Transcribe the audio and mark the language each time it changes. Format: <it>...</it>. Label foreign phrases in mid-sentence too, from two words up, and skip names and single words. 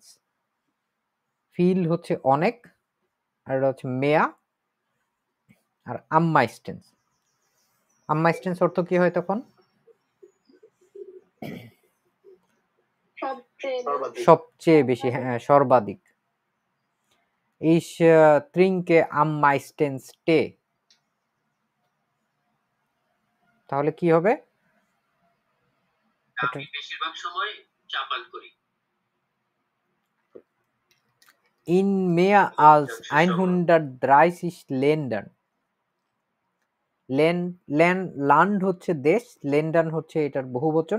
<bn>ফিল হচ্ছে অনেক, আর এটা হচ্ছে মেয়া, আর</bn> <de>am meistens. am meistens</de> <bn>অর্থ কি হয় তখন? সবচেয়ে বেশি, হ্যাঁ, সর্বাধিক।</bn> <de>Ich trinke am meisten Tee।</de> <bn>তাহলে কি হবে? আমি বেশিরভাগ সময় চা পান করি।</bn> <de>In mehr als 130 Ländern।</de> <bn>ল্যান্ড হচ্ছে দেশ, ল্যান্ডার্ন হচ্ছে এটার বহুবচন।</bn>